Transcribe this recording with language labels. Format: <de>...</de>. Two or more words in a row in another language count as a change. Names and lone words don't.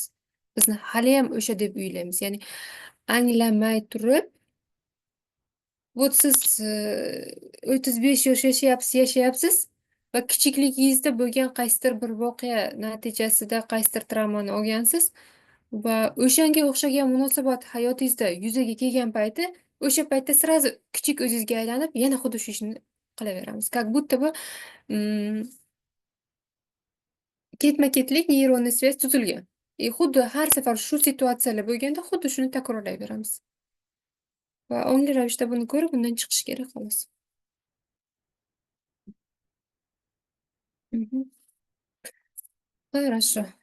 <uz>Bizni haliyam o'sha deb o'ylaymiz. Ya'ni anglamay turib, вот siz 35 yosh yashayapsiz va kichikligingizda bo'lgan qaysidir bir voqea natijasida qaysidir travmani olgansiz va o'shanga o'xshagan munosabat hayotingizda yuzaga kelgan payti o'sha paytda sразу kichik o'zingizga aylanib, yana xuddi shu ishni qilaveramiz.</uz> <ru>Как будто бы</ru> <uz>ketma-ketlik</uz> <ru>нейронный связь</ru> <uz>tuzilgan. Xuddi har safar shu situatsiyalar bo'lganda xuddi shuni takrorlayveramiz. Va ongli ravishda buni ko'rib, undan chiqish kerak xolos.</uz> <ru>Хорошо.</ru>